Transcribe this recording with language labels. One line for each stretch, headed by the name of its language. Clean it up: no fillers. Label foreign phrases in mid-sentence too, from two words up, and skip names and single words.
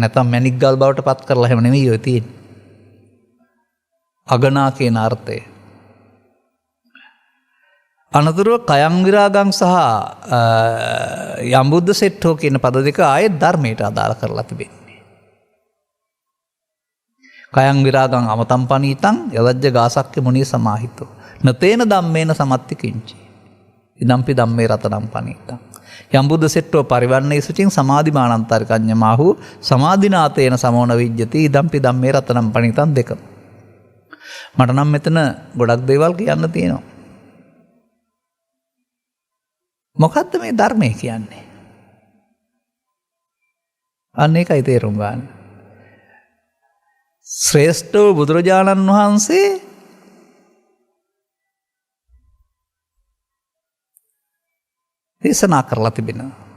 Sinhala: නැත්නම් මැණික් ගල් බවට පත් කරලා එහෙම නෙමෙයි ඔය තියෙන්නේ. අගනා කියන අර්ථය. අනතුරුව
Pali: කයං විරාගං
Sinhala: සහ
Pali: යම්බුද්ධ සෙට්ඨෝ
Sinhala: කියන පද දෙක ආයේ ධර්මයට අදාළ කරලා තිබෙන්නේ.
Pali: කයං විරාගං අමතම් පනීතං යලජ්ජ ගාසක්්‍ය මුනිය සමාහිතෝ නතේන ධම්මේන සමත්ති කිංචි ඉදම්පි ධම්මේ රතනම් පනීතං යම්බුද්ධ සෙට්ඨෝ පරිවන්නේ සුචින් සමාධි මානන්තරිකඤ්ඤමාහු සමාධිනාතේන සමෝන විජ්ජති ඉදම්පි ධම්මේ රතනම් පනීතං දෙක.
Sinhala: මට නම් මෙතන ගොඩක් දේවල් කියන්න තියෙනවා. මොකද්ද මේ ධර්මය කියන්නේ? අන්න ඒකයි තේරුම් ගන්න. ශ්‍රේෂ්ඨ වූ බුදුරජාණන් වහන්සේ දේශනා කරලා තිබෙනවා.